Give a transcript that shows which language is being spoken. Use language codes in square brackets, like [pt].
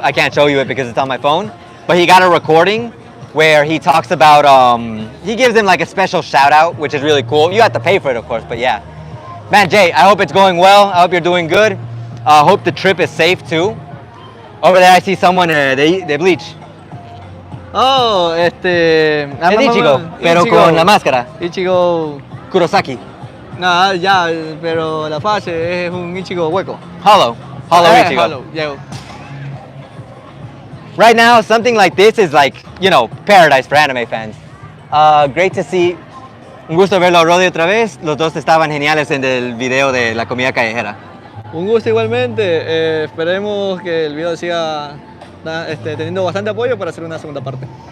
[en] I can't show you it because it's on my phone. But he got a recording where he talks about, he gives him like a special shout out, which is really cool. You have to pay for it, of course, but yeah. Man, Jay, I hope it's going well. I hope you're doing good. Hope the trip is safe too. Over there I see someone de Bleach. Oh, [es] Es Ichigo, pero con la máscara. Ichigo. Kurosaki. No, ya, pero la fase es un Ichigo hueco. [en] Hollow Ichigo. Hollow, yeah. Right now, something like this is like, paradise for anime fans. Great to see. [es] Un gusto verlo a Rody otra vez. Los dos estaban geniales en el video de la comida callejera. Un gusto igualmente. Esperemos que el video siga teniendo bastante apoyo para hacer una segunda parte.